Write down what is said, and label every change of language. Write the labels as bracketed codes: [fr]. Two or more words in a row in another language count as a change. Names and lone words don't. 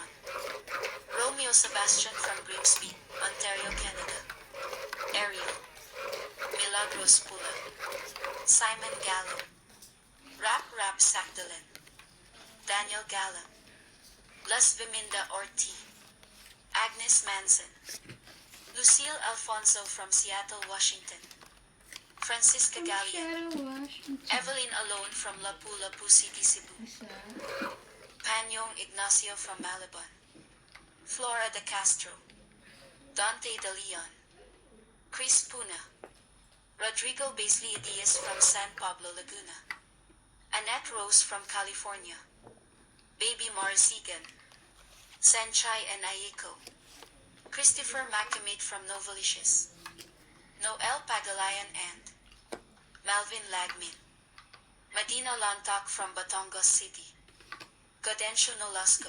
[en] Romeo Sebastian from Grimsby, Ontario, Canada, Ariel, Milagros Pula, Simon Gallo, Rap Sakdalen, Daniel Gallo, Las Biminda Orti, Agnes Manson, Lucille Alfonso from Seattle, Washington, Francisca Gallian, Shadow wash. Evelyn Alone from Lapu-Lapu City, Cebu, Isa. Panyong Ignacio from Malabon, Flora de Castro, Dante de Leon, Chris Puna, Rodrigo Beasley Diaz from San Pablo, Laguna, Annette Rose from California, Baby Marcigan, Senchai and Ayeko, Christopher Macamate from Novalicious, Noel Pagalayan and Malvin Lagmin, Medina Lantak from Batangas City, Gadencio Nolasco,